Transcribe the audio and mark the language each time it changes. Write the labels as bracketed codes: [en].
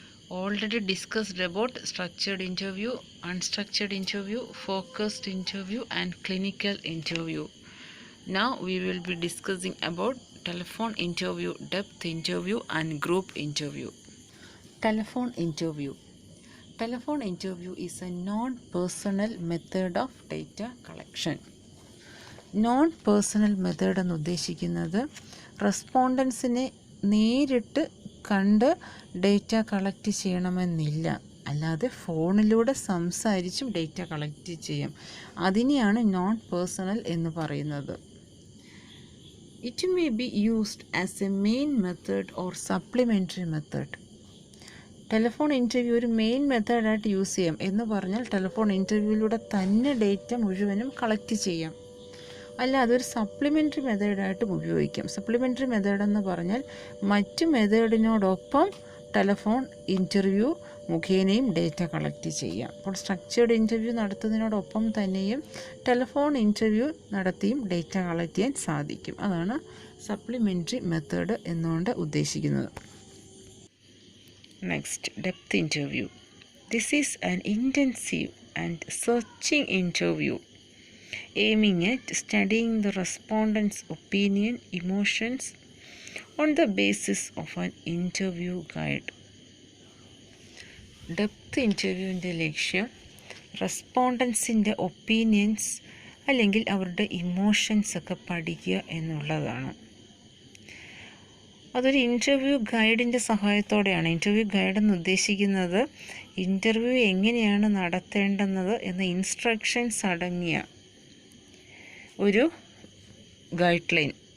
[en] Already discussed about structured interview, unstructured interview, focused interview and clinical interview. Now we will be discussing about telephone interview, depth interview and group interview. Telephone interview. Telephone interview is a non-personal method of data collection. [ml] Non-personal method എന്ന് ഉദ്ദേശിക്കുന്നത് റെസ്പോണ്ടൻസിനെ നേരിട്ട് കണ്ട് data collect ചെയ്യണമെന്നില്ല, അല്ലാതെ ഫോണിലൂടെ സംസാരിച്ചും data collect ചെയ്യും. അതിനെയാണ് non personal എന്ന് പറയുന്നത്. [en] It may be used as a main method or supplementary method. [ml] Telephone interview ഒരു മെയിൻ മെത്തേഡായിട്ട് യൂസ് ചെയ്യാം എന്ന് പറഞ്ഞാൽ ടെലിഫോൺ ഇൻ്റർവ്യൂവിലൂടെ തന്നെ ഡേറ്റ മുഴുവനും കളക്ട് ചെയ്യാം. അല്ല, അതൊരു സപ്ലിമെൻ്ററി മെത്തേഡായിട്ടും ഉപയോഗിക്കാം. സപ്ലിമെൻ്ററി മെത്തേഡെന്ന് പറഞ്ഞാൽ മറ്റ് മെത്തേഡിനോടൊപ്പം ടെലിഫോൺ ഇൻ്റർവ്യൂ മുഖേനയും ഡേറ്റ കളക്ട് ചെയ്യാം. അപ്പോൾ സ്ട്രക്ചേർഡ് ഇൻ്റർവ്യൂ നടത്തുന്നതിനോടൊപ്പം തന്നെയും ടെലിഫോൺ ഇൻ്റർവ്യൂ നടത്തിയും ഡേറ്റ കളക്ട് ചെയ്യാൻ സാധിക്കും. അതാണ് സപ്ലിമെൻ്ററി മെത്തേഡ് എന്നുകൊണ്ട് ഉദ്ദേശിക്കുന്നത്. [en] Next, depth interview. This is an intensive and searching interview aiming at studying the respondent's opinion, emotions on the basis of an interview guide. [ml] Depth ഇൻ്റർവ്യൂവിൻ്റെ ലക്ഷ്യം റെസ്പോണ്ടൻസിൻ്റെ opinions അല്ലെങ്കിൽ അവരുടെ emotions ഒക്കെ പഠിക്കുക എന്നുള്ളതാണ്. അതൊരു ഇൻ്റർവ്യൂ ഗൈഡിൻ്റെ സഹായത്തോടെയാണ്. ഇൻ്റർവ്യൂ ഗൈഡ് എന്ന് ഉദ്ദേശിക്കുന്നത് ഇൻ്റർവ്യൂ എങ്ങനെയാണ് നടത്തേണ്ടുന്നത് എന്ന ഇൻസ്ട്രക്ഷൻസ് അടങ്ങിയ ഒരു ഗൈഡ് ലൈൻ.